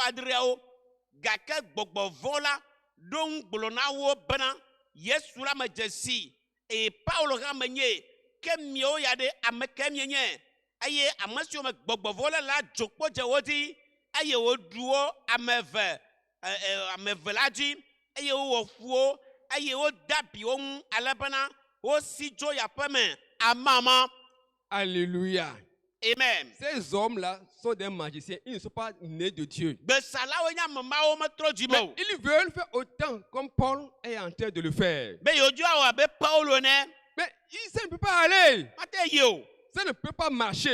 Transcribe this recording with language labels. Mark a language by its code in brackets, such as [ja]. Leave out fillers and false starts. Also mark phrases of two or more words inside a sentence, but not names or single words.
[ee] adreawo gake gbɔgbɔ vɔ̃ la ɖo ŋu gblɔ na wo bena Yesu la me dze si eye Paul hã me nye ke miawo ya ɖe ame ke mienye eye ame siwo me gbɔgbɔ vɔ le la dzokpo dze wo dzi eye woɖu wo ame eve la dzi eye wowɔ fu wo eye woda abi wo ŋu ale bena wosi dzo yaƒe me amama. Alléluia. Amen. [fr] Ces hommes-là sont des magiciens, ils ne sont pas nés de Dieu. Mais ils veulent faire autant comme Paul est en train de le faire. Mais ça ne peut pas aller. Ça ne peut pas marcher.